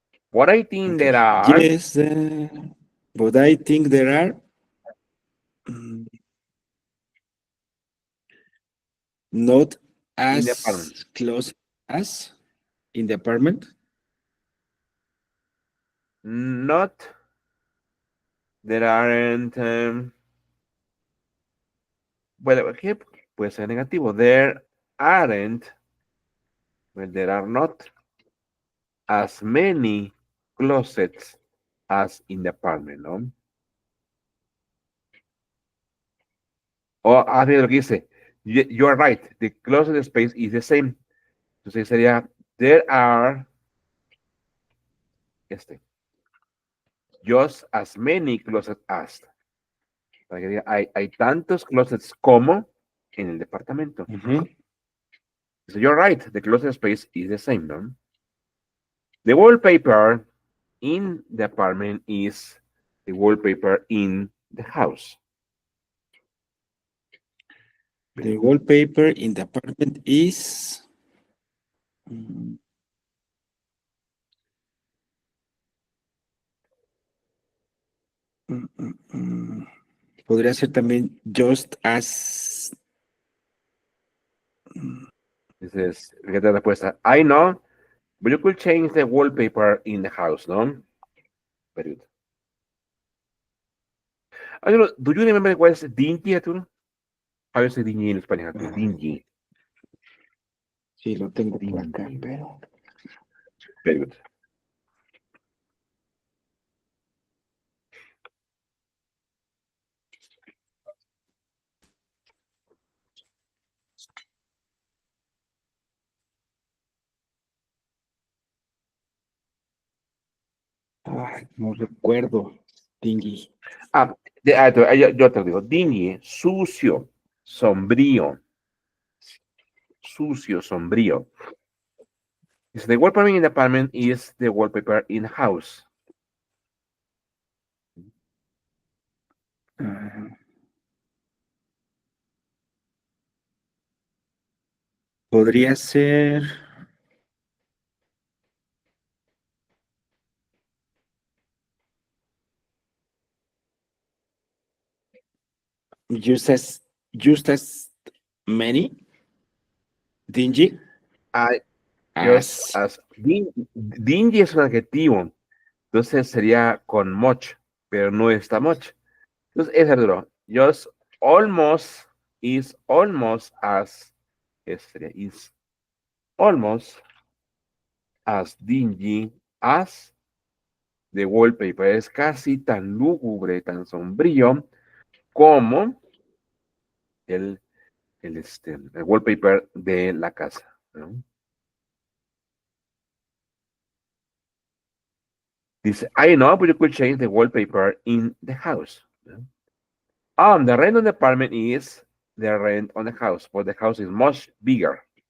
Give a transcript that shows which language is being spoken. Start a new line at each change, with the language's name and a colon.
English: What I think Okay. there are Yes, but I think there are mm, not in the apartment. as close as in the apartment. Not, there aren't,
Spanish: bueno, aquí puede ser negativo.
English: There aren't, well, there are not as many closets as in the apartment,
Spanish: ¿no? O así lo que dice,
English: you are right, the closet space is the same.
Spanish: Entonces sería,
English: there are, just as many closets as.
Spanish: Para que diga, hay tantos closets como en el departamento.
English: So you're right, the closet space is the same, no? The wallpaper in the apartment is the wallpaper in the house. The wallpaper in the apartment is mm, mm, mm, mm.
Spanish: Podría ser también
English: just as. This is, get the
Spanish: respuesta.
English: I know, but you could change the wallpaper in the house, no? Very good. I don't know, do you remember what is dingy, Arturo? How you say dingy
Spanish: en español,
English: Arturo? Dingy.
Spanish: Sí, lo tengo por acá,
English: Dingy.
Spanish: pero.
English: Very good.
Spanish: No recuerdo. Dingy. Ah, yo te lo digo, dingy, sucio, sombrío, sucio, sombrío.
English: Is the wallpaper in the apartment is the wallpaper in the house.
Spanish: Ah, podría ser.
English: Just as, just as many. Dingy I just as. as dingy
Spanish: es un adjetivo, entonces sería con much, pero no está much. Entonces es duro.
English: Just almost is almost as
Spanish: sería
English: is almost as dingy as the wallpaper.
Spanish: Es casi tan lúgubre, tan sombrío como el, el wallpaper de la casa, ¿no? Dice,
English: I know, but you could change the wallpaper in the house.
Spanish: ¿No?
English: The rent on the apartment is the rent on the house, but the house is much bigger.